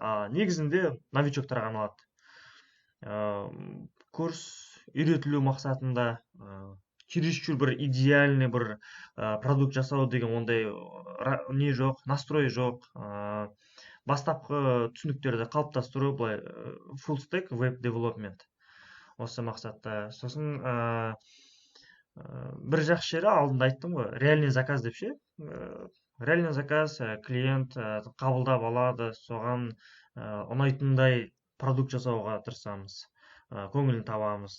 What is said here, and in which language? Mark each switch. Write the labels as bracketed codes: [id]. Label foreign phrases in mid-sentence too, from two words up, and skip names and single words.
[kk] Негізінде новичоктарға арналады. Курс үйретілу мақсатында чересчур бір идеальный бір продукт жасау деген ондай не жоқ, настрой жоқ. Бастапқы түсініктерді қалыптастыру, былай [en] full stack web development [kk] осы мақсатта. Сосын бір жақсы жері алдында айттым ғой, [ru] реальный заказ [kk] деп ше. [ru] Реальный заказ [kk] клиент қабылдап алады, соған ұнайтындай продукт жасауға тырысамыз, көңілін табамыз.